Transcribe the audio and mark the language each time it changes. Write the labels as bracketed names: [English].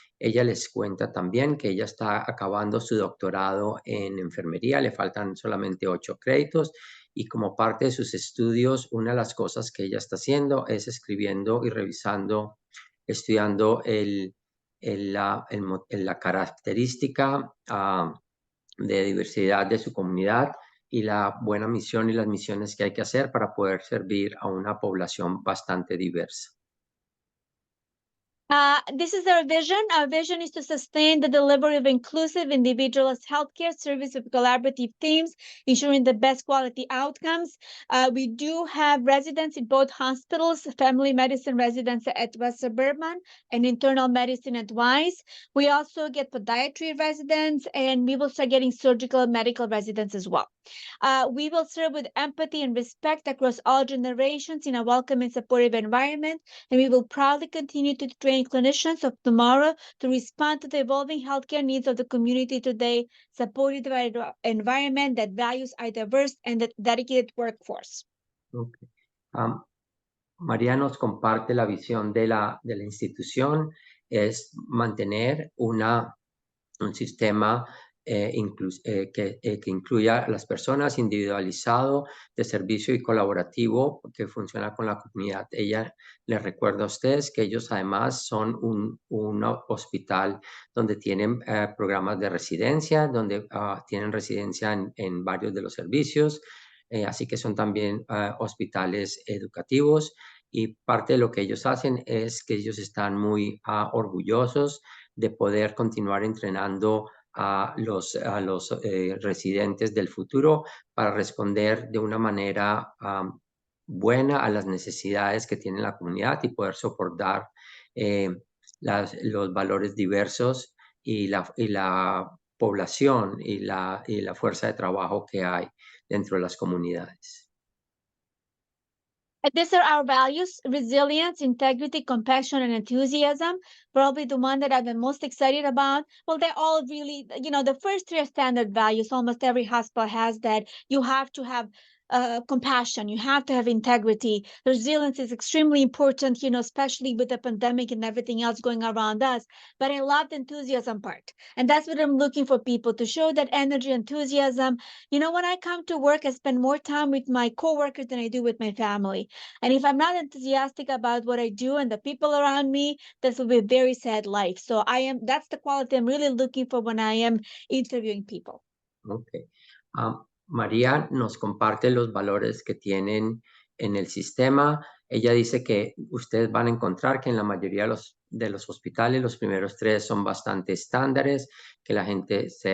[Spanish] Ella les cuenta también que ella está acabando su doctorado en enfermería, le faltan solamente 8 créditos, y como parte de sus estudios, una de las cosas que ella está haciendo es escribiendo y revisando, estudiando la característica de diversidad de su comunidad y la buena misión y las misiones que hay que hacer para poder servir a una población bastante diversa. [English] This is our vision. Our vision is to sustain the delivery of inclusive, individualist healthcare service with collaborative teams, ensuring the best quality outcomes. We do have residents in both hospitals, family medicine residents at West Suburban and internal medicine at Wise. We also get podiatry residents, and we will start getting surgical medical residents as well. We will serve with empathy and respect across all generations in a welcoming, supportive environment, and we will proudly continue to train clinicians of tomorrow to respond to the evolving healthcare needs of the community today, supported by an environment that values a diverse and dedicated workforce. Okay. [Spanish] María nos comparte la visión de la institución, es mantener un sistema que incluya a las personas, individualizado, de servicio y colaborativo, que funciona con la comunidad. Ella les recuerda a ustedes que ellos además son un hospital donde tienen programas de residencia, donde tienen residencia en varios de los servicios, así que son también hospitales educativos, y parte de lo que ellos hacen es que ellos están muy orgullosos de poder continuar entrenando a los residentes del futuro para responder de una manera buena a las necesidades que tiene la comunidad y poder soportar los valores diversos y la población y la fuerza de trabajo que hay dentro de las comunidades. [English] These are our values: resilience, integrity, compassion, and enthusiasm. Probably the one that I've been most excited about. Well, they're all really, the first 3 are standard values. Almost every hospital has that. You have to have compassion. You have to have integrity. Resilience is extremely important, especially with the pandemic and everything else going around us. But I love the enthusiasm part. And that's what I'm looking for people to show, that energy, enthusiasm. When I come to work, I spend more time with my coworkers than I do with my family. And if I'm not enthusiastic about what I do and the people around me, this will be a very sad life. So that's the quality I'm really looking for when I am interviewing people. Okay. [Spanish] María nos comparte los valores que tienen en el sistema. Ella dice que ustedes van a encontrar que en la mayoría de los hospitales los primeros 3 son bastante estándares, que la gente